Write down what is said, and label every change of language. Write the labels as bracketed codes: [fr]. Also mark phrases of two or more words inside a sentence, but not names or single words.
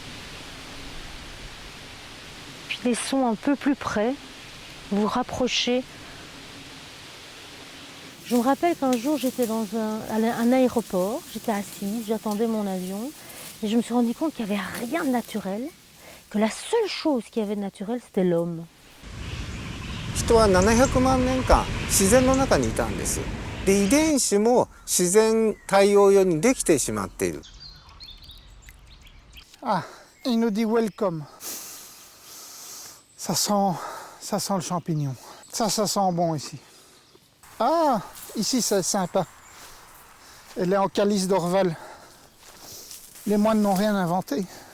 [fr] Puis les sons un peu plus près, vous rapprochez. Je me rappelle qu'un jour j'étais dans un aéroport, j'étais assise, j'attendais mon avion et je me suis rendu compte qu'il n'y avait rien de naturel, que la seule chose qu'il y avait de naturel c'était l'homme. [ja] 人は700万年間自然の中にいたんです。で遺伝子も自然対応用にできてしまっている。 [fr] Ah, il nous dit welcome. Ça sent le champignon. Ça sent bon ici. Ah, ici c'est sympa. Elle est en calice d'Orval. Les moines n'ont rien inventé.